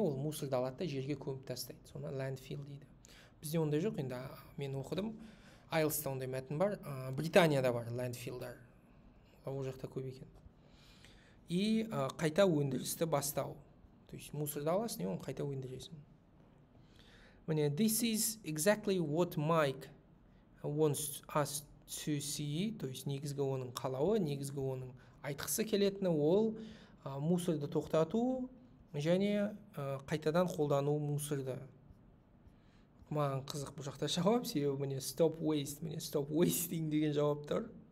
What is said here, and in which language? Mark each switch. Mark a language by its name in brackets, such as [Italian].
[Kazakh] Ол мусорды алады да жерге көміп тастайды. Соны landfill дейді. Бізде ондай жоқ, енді мен оқыдым. IELTS-та ондай мәтін бар. Британияда бар landfillдар. Ол жақта көп екен. И қайта өндірісті бастау. То есть мусорды аласың, оны қайта өндіресің. [English] This is exactly what Mike wants us to see. [Kazakh] То есть негізгі оның қалауы, негізгі оның айтқысы келетіні ол мусорды тоқтату және қайтадан қолдану мусорды. Маған қызық бұл жақта жауап, себебі stop waste, stop wasting деген жауап тұр.